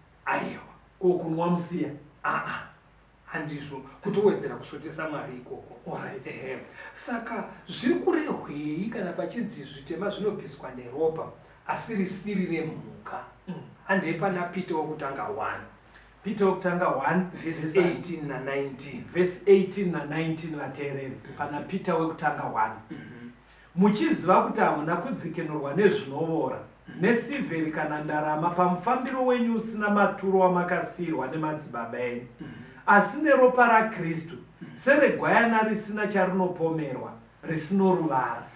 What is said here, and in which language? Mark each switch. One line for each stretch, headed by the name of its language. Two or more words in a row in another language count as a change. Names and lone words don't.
Shona: Aiwa. Ko kunwa musiya. Ah, ah. Handizvo. Kutowedzera kusvotesa Mwari ikoko.
English: All right. Ehe.
Shona: Saka zviri kurehwei kana pachinzi zvitema zvinobviswa neropa, asi risiri remhuka? Mm. Handei pana Peter wokutanga one. Peter wokutanga one, Verse verse eighteen na nineteen. Verse eighteen na nineteen, vateereri. Mm. Pana Peter wokutanga one. Mhm. Muchiziva kuti hamuna kudzikinurwa nezvinovora, Mhm. nesiriveri kana ndarama, pamufambiro wenyu usina maturo wamakasiyirwa nemadzibaba enyu, Mhm. asi neropa raKristu, Mhm. seregwayana risina charinopomerwa, risino ruvara.